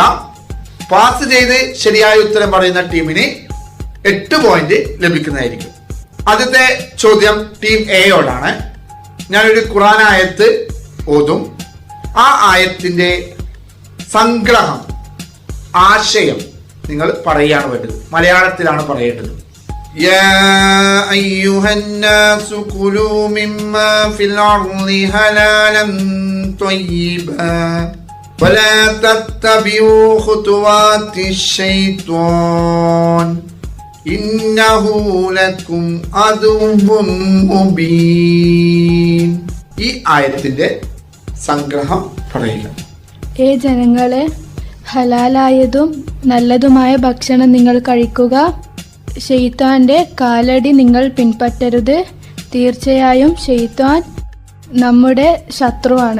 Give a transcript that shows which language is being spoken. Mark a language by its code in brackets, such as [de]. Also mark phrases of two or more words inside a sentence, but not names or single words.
[ml] പാസ് ചെയ്ത് ശരിയായ ഉത്തരം പറയുന്ന ടീമിന് 8 പോയിന്റ് ലഭിക്കുന്നതായിരിക്കും. ആദ്യത്തെ ചോദ്യം ടീം എയോടാണ്. ഞാനൊരു ഖുർആൻ ആയത്ത് ഓതും. ആ ആയത്തിന്റെ സംഗ്രഹം, ആശയം നിങ്ങൾ പറയുകയാണ് വേണ്ടത്. മലയാളത്തിലാണ് പറയേണ്ടത്. [ar] يا أيها الناس كلوا مما في الأرض حلالا طيبا ولا تتبعوا خطوات الشيطان إنه لكم عدو مبين. [ml] ഈ ആയത്തിന്റെ സംഗ്രഹം പറയുക. ജനങ്ങളെ, ഹലാലായതും നല്ലതുമായ ഭക്ഷണം നിങ്ങൾ കഴിക്കുക. ശൈത്താന്റെ കാലടി നിങ്ങൾ പിൻപറ്റരുത്. തീർച്ചയായും ശൈത്താൻ നമ്മുടെ ശത്രുവാണ്.